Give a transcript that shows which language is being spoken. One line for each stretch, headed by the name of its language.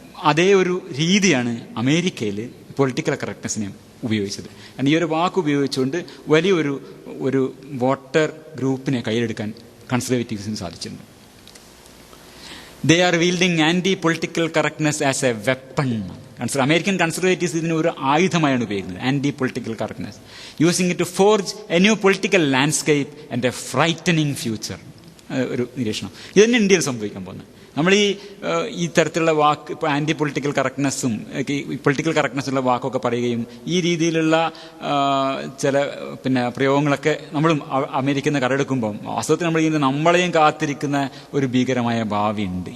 Malayalam: അതേ ഒരു രീതിയാണ് അമേരിക്കയിൽ പൊളിറ്റിക്കൽ കറക്റ്റ്നസിനെ ഉപയോഗിച്ചത്. ഈ ഒരു വാക്ക് ഉപയോഗിച്ചുകൊണ്ട് വലിയൊരു വോട്ടർ ഗ്രൂപ്പിനെ കയ്യിലെടുക്കാൻ കൺസർവേറ്റീവ്സിന് സാധിച്ചിട്ടുണ്ട്.
English: They are wielding anti-political correctness as a weapon.
Malayalam: American Conservatives ഇതിന് ഒരു ആയുധമായാണ് ഉപയോഗിക്കുന്നത്,
English: Anti political correctness, using it to forge a new political landscape and a frightening future.
Malayalam: ഒരു നിരീക്ഷണം. ഇത് തന്നെ ഇന്ത്യയിൽ സംഭവിക്കാൻ പോകുന്നത്. നമ്മൾ ഈ തരത്തിലുള്ള വാക്ക്, ഇപ്പോൾ ആന്റി പൊളിറ്റിക്കൽ കറക്റ്റ്നെസ്സും പൊളിറ്റിക്കൽ കറക്റ്റ്നെസ്സുള്ള വാക്കൊക്കെ പറയുകയും ഈ രീതിയിലുള്ള ചില പ്രയോഗങ്ങളൊക്കെ നമ്മളും അമേരിക്കയിൽ നിന്ന് കടമെടുക്കുമ്പം വാസ്തവത്തിൽ നമ്മളെയും കാത്തിരിക്കുന്ന ഒരു ഭീകരമായ ഭാവിയുണ്ട്.